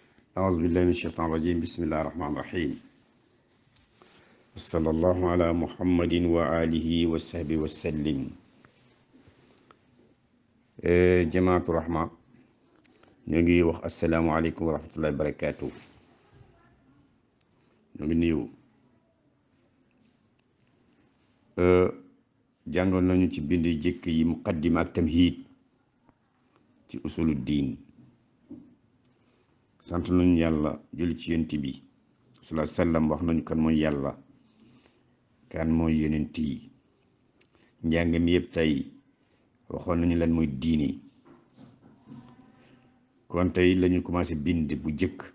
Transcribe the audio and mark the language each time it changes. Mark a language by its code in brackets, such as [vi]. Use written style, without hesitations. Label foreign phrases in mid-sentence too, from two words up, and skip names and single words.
[ar] أعوذ بالله من الشيطان الرجيم بسم الله الرحمن الرحيم صلى الله على محمد وآله وصحبه وسلم جماعة الرحمة نيجي وخ السلام عليكم ورحمة الله وبركاته [wo] نيجي نيو jàngoon nañu ci bind jëkk yi muqaddima ak tamhiid ci [ar] أصول الدين [wo] sant nañu yàlla julli ci yonent bi [ar] صلى الله عليه وسلم [wo] wax nañu kan mooy yàlla kan mooy yonent yi njàng mi yëpp tey waxoon nañu lan mooy diine kon tey lañu commencé bind bu jëkk